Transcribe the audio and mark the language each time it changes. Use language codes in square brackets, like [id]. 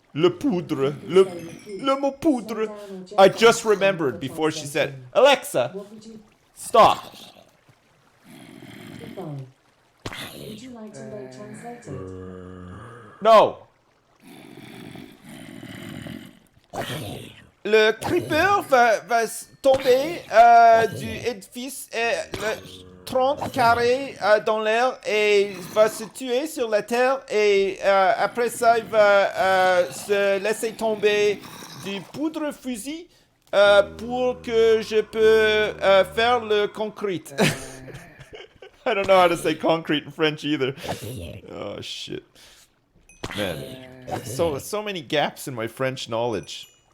[fr] Le poudre. Le mot poudre. [en] I just remembered before she said, Alexa, What would you stop. goodbye? Would you like to know translated? No. [fr] Le creeper va tomber du édifice 30 carrés dans l'air et va se tuer sur la terre et après ça il va se laisser tomber du poudre fusil pour que je peux faire le concrete. [en] I don't know how to say concrete in French either. Oh shit. Man. So many gaps in my French knowledge.